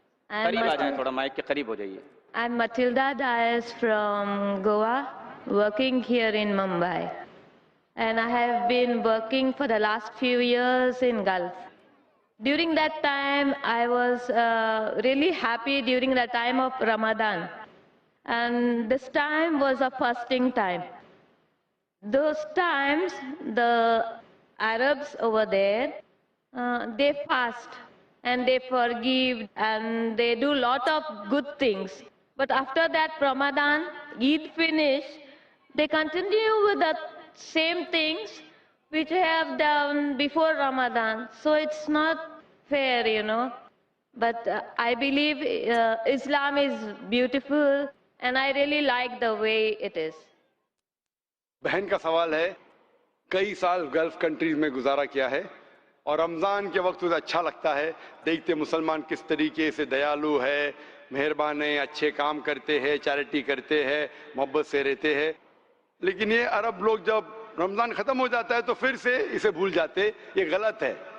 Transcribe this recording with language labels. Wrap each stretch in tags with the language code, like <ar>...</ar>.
<ur>قریب آ جائیں، تھوڑا مائک کے قریب ہو جائیے.</ur> <en>I'm Matilda Dias from Goa, working here in Mumbai. And I have been working for the last few years in Gulf. During that time, I was really happy during the time of Ramadan. And this time was a fasting time. Those times, the Arabs over there, they fast and they forgive and they do lot of good things. But after that Ramadan, Eid finish, they continue with the same things which they have done before Ramadan. So it's not fair, you know. But I believe Islam is beautiful and I really like the way it is.</en> <ur>بہن کا سوال ہے، کئی سال golf countries میں گزارا کیا ہے اور رمضان کے وقت اسے اچھا لگتا ہے، دیکھتے مسلمان کس طریقے سے دیالو ہے، مہربان ہے، اچھے کام کرتے ہیں، چیریٹی کرتے ہیں، محبت سے رہتے ہیں. لیکن یہ عرب لوگ جب رمضان ختم ہو جاتا ہے تو پھر سے اسے بھول جاتے. یہ غلط ہے.</ur>